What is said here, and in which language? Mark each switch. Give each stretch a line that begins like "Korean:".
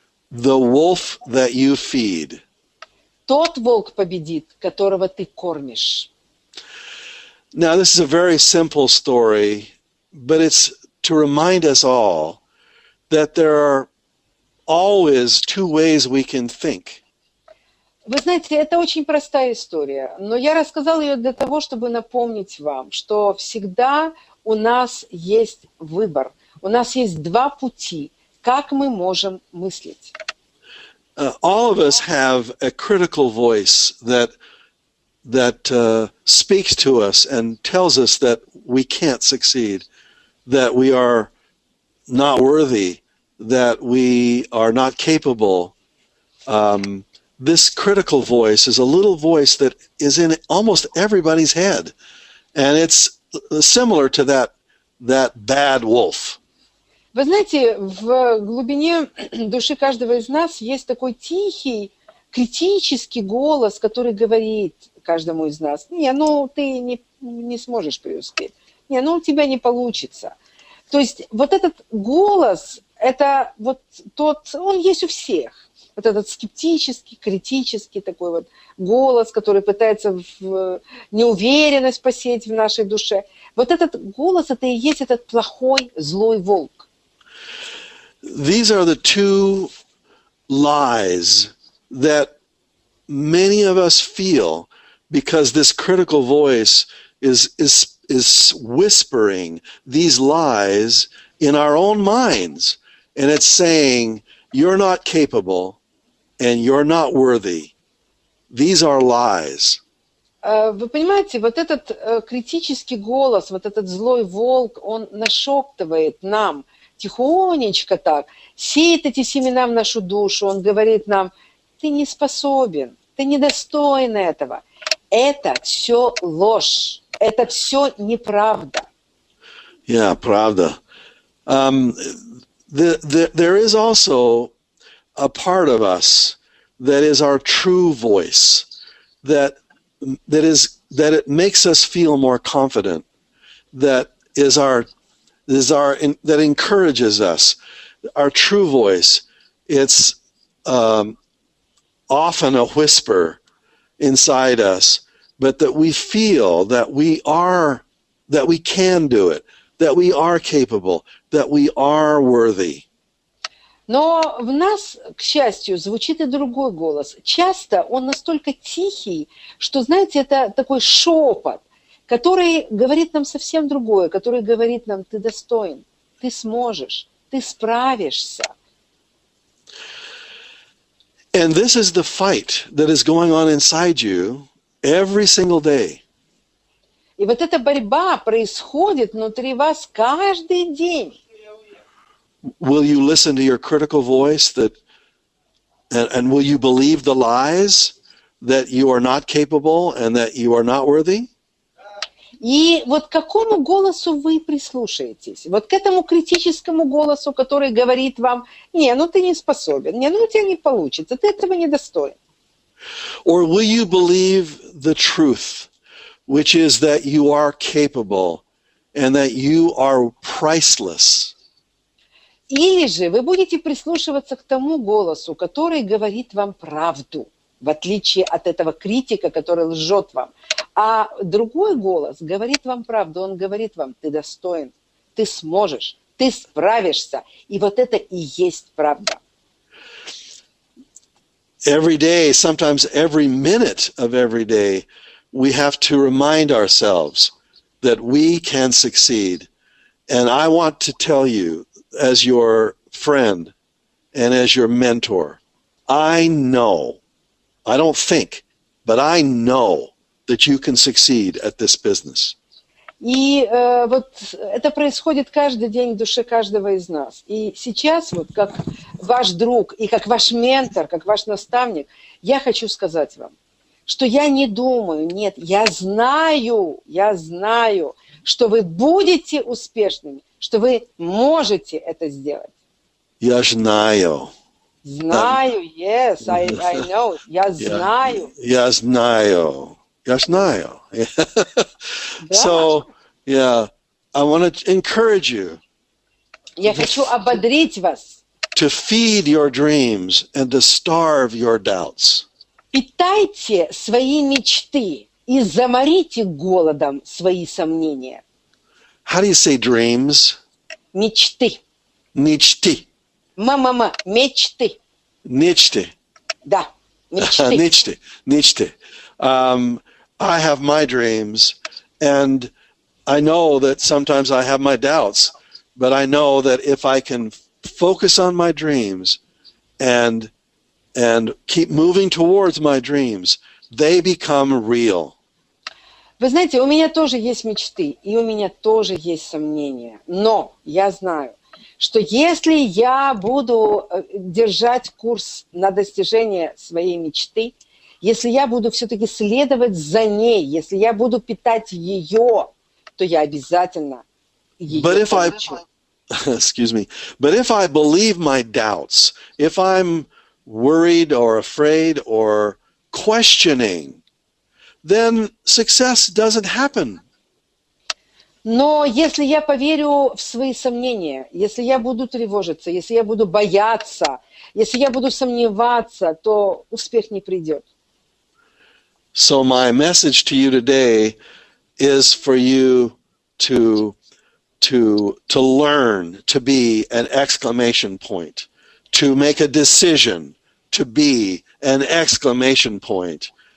English: the wolf that you feed.
Russian: тот волк победит, которого ты кормишь.
English: Now, this is a very simple story, but it's to remind us all that there are always two ways we can think.
Russian: Вы знаете, это очень простая история, но я рассказала ее для того, чтобы напомнить вам, что всегда у нас есть выбор, у нас есть два пути, как мы можем мыслить.
English: All of us have a critical voice that speaks to us and tells us that we can't succeed, that we are not worthy, that we are not capable. This critical voice is a little voice that is in almost everybody's head, and it's similar to that bad wolf.
Russian: Вы знаете, в глубине души каждого из нас есть такой тихий, критический голос, который говорит каждому из нас, не, ну ты не сможешь преуспеть, не, ну у тебя не получится. То есть вот этот голос, это вот тот, он есть у всех. Вот этот скептический, критический такой вот голос, который пытается неуверенность посеять в нашей душе. Вот этот голос, это и есть этот плохой, злой волк.
English: These are the two lies that many of us feel because this critical voice is whispering these lies in our own minds, and it's saying, you're not capable and you're not worthy. These are lies.
Russian: Вы понимаете, вот этот критический голос, вот этот злой волк, он нашептывает нам тихонечко так, сеет эти семена в нашу душу, он говорит нам, ты не способен, ты недостоин этого. Это все ложь, это все неправда.
English: Yeah,
Russian: правда.
English: There is also a part of us that is our true voice, that it makes us feel more confident, that encourages us. Our true voice, it's often a whisper inside us, but that we feel that we can do it, that we are capable, that we are worthy.
Russian: Но в нас, к счастью, звучит и другой голос. Часто он настолько тихий, что, знаете, это такой шепот, который говорит нам совсем другое, который говорит нам, ты достоин, ты сможешь, ты справишься.
English: And this is the fight that is going on inside you every single day.
Russian: И вот эта борьба происходит внутри вас каждый день.
English: Will you listen to your critical voice and will you believe the lies that you are not capable and that you are not worthy?
Russian: И вот к какому голосу вы прислушаетесь? Вот к этому критическому голосу, который говорит вам, не, ну ты не способен, не, ну у тебя не получится, ты этого не достоин.
English: Or will you believe the truth, which is that you are capable and that you are priceless?
Russian: Или же вы будете прислушиваться к тому голосу, который говорит вам правду, в отличие от этого критика, который лжет вам. А другой голос говорит вам правду, он говорит вам, ты достоин, ты сможешь, ты справишься. И вот это и есть правда.
English: Every day, sometimes every minute of every day, we have to remind ourselves that we can succeed. And I want to tell you, as your friend and as your mentor, I know, I don't think, but I know that you can succeed at this business.
Russian: И вот это происходит каждый день в душе каждого из нас. И сейчас, вот как ваш друг и как ваш ментор, как ваш наставник, я хочу сказать вам, что я не думаю, нет, я знаю, что вы будете успешными, что вы можете это сделать. Я знаю. Знаю,
English: yes, I know.
Russian: Я знаю. Я знаю. Я знаю. Да.
English: So, yeah, I want to encourage you.
Russian: Я хочу ободрить вас.
English: To feed your dreams and to starve your doubts.
Russian: Питайте свои мечты и заморите голодом свои сомнения.
English: How do you say dreams?
Russian: Мечты. Мечты. Мама, мечты. Мечты. Да, мечты. Мечты.
English: I have my dreams, and I know that sometimes I have my doubts, but I know that if I can focus on my dreams and keep moving towards my dreams, they become real.
Russian: Вы знаете, у меня тоже есть мечты, и у меня тоже есть сомнения. Но я знаю, что если я буду держать курс на достижение своей мечты, если я буду все-таки следовать за ней, если я буду питать ее, то я обязательно ее получу.
English: Excuse me. But if I believe my doubts, if I'm worried or afraid or questioning, then success doesn't happen.
Russian: Но если я поверю в свои сомнения, если я буду тревожиться, если я буду бояться, если я буду сомневаться, то успех не придет.
English: So my message to you today is for you to learn to be an exclamation point, to make a decision to be an exclamation point,